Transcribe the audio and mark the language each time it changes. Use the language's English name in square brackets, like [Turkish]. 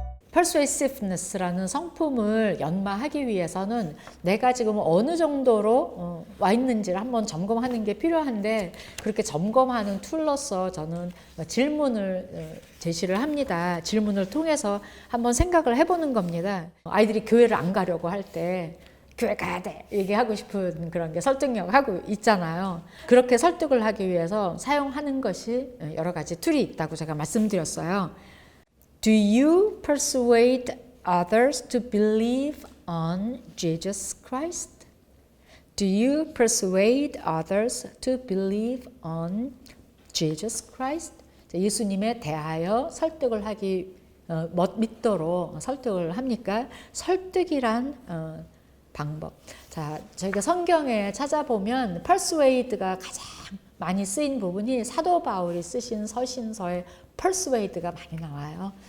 [Korean] persuasiveness라는 성품을 연마하기 위해서는 내가 지금 어느 정도로 와 있는지를 한번 점검하는 게 필요한데 그렇게 점검하는 툴로서 저는 질문을 제시를 합니다. 질문을 통해서 한번 생각을 해보는 겁니다. 아이들이 교회를 안 가려고 할 때 교회 가야 돼 얘기하고 싶은 그런 게 설득력 하고 있잖아요. 그렇게 설득을 하기 위해서 사용하는 것이 여러 가지 툴이 있다고 제가 말씀드렸어요. [English] Do you persuade others to believe on Jesus Christ? Do you persuade others to believe on Jesus Christ? [Korean] 예수님에 대하여 설득을 믿도록 설득을 합니까? 설득이란 방법. 자, 저희가 성경에 찾아보면 persuade가 가장 많이 쓰인 부분이 사도 바울이 쓰신 서신서에 persuade가 많이 나와요.